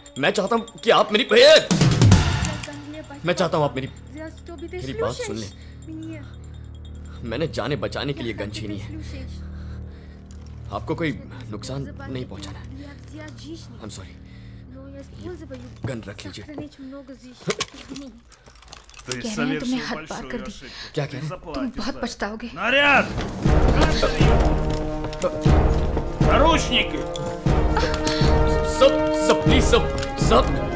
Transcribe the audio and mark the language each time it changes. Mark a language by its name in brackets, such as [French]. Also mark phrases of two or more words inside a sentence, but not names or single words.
[Hindi] मैं चाहता हूँ कि आप मेरी बात सुन लें। मैंने जाने बचाने के लिए गन छीनी है। आपको कोई नुकसान नहीं पहुंचाना है। [English] I'm sorry. [Hindi] गन रख लीजिए। [Russian] Ты [Hindi] कह रहे हैं तुमने [Russian] совершил [Hindi] हद पार कर [Russian] большую [Hindi] दी। [Russian] ошибку. [Hindi] क्या [Russian] Ты [Hindi] कह रहे हैं? तुम [Russian] заплатишь [Hindi] बहुत [Russian] за это. [Hindi] पछताओगे। [Russian] Наряд! Наручники! [Hindi] सब प्लीज सब